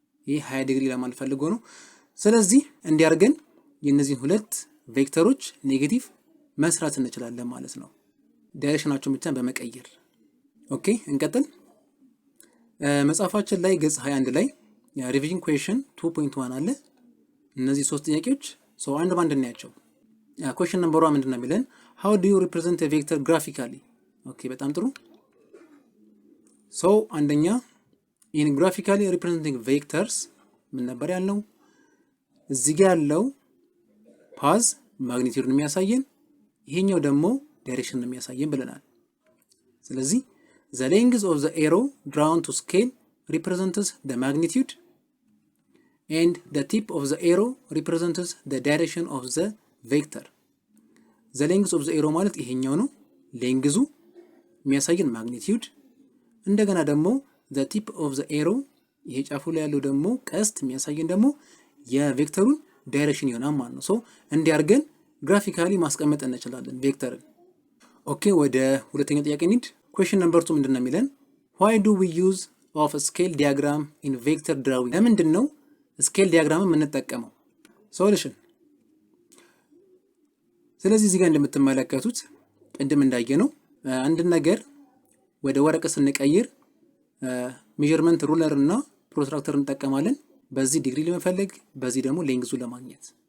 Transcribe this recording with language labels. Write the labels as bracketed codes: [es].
[am] ይሄ 20 ዲግሪ ለማለት ፈልጎ ነው። ስለዚህ እንዲያርገን የነዚህን ሁለት ቬክተሮች ኔጌቲቭ መስራት እንችላለን ማለት ነው ዳይሬክሽናቸውን ብቻ በመቀየር። ኦኬ እንቀጥል። መጽሐፋችን ላይ ገጽ 21 ላይ ሪቪዥን ኩዌስችን 2.1 አለ። እነዚህ ሶስት ጥያቄዎች አንድ ባንድ እናያቸው። ኩዌስችን ነምበር 1 ምንድነው የሚለን? [en] how do you represent a vector graphically? [am] ኦኬ በጣም ጥሩ። አንደኛ [en] in graphically representing vectors [am] ምን ነበር ያልነው? እዚህ ጋር ያለው ፓዝ ማግኒቲዩድን የሚያሳየን ይሄኛው ደግሞ ዳይሬክሽን የሚያሳየን ብለናል። [en] ስለዚህ the length of the arrow drawn to scale represents the magnitude and the tip of the arrow represents the direction of the vector. the length of the arrow [am] ማለት ይሄኛው ነው ሌንግዙ የሚያሳየን ማግኒቲዩድ። እንደገና ደግሞ [en] the tip of the arrow [am] ይሄ ጫፉ ላይ ያለው ደግሞ ቀስት የሚያሳየን ደግሞ የቬክተሩን ዳይሬክሽን ይሆናል ማለት ነው። እንዲያርገን ግራፊካሊ ማስቀመጥ እንችላለን ቬክተርን። ኦኬ ወደ ሁለተኛው ጥያቄ እንሂድ። ኩዌስችን ነምበር 2 ምንድነው የሚለን? [en] why do we use of a scale diagram in vector drawing? [am] ለምንድን ነው ስኬል ዲያግራም የምንጠቀመው? ሶሉሽን። ስለዚህ እዚህ ጋር እንደምትመለከቱት ቅድም እንዳየነው አንድ ነገር ወደ ወረቀት ስንቀይር ሜዠርመንት ሩለር እና ፕሮትራክተር እንጠቀማለን። በዚህ ዲግሪ ለመፈለግ በዚህ ደግሞ ሌንግዙ ለማግኘት።